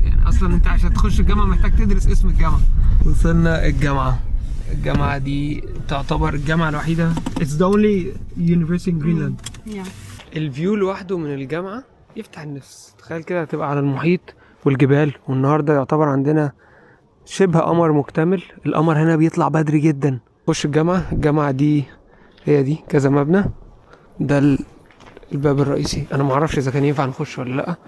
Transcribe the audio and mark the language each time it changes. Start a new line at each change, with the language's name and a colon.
Arabic: يعني اصلا انت عشان تخش الجامعة محتاج تدرس اسم الجامعة. وصلنا الجامعة دي تعتبر الجامعة الوحيدة.
English: It's the only university in Greenland. Yeah.
Arabic: الفيو لوحده من الجامعة يفتح النفس. تخيل كده هتبقى على المحيط والجبال، والنهاردة يعتبر عندنا شبه قمر مكتمل. القمر هنا بيطلع بدري جدا. خش الجامعة دي هي دي كذا مبنى. ده الباب الرئيسي. انا معرفش اذا كان ينفع نخش ولا لا.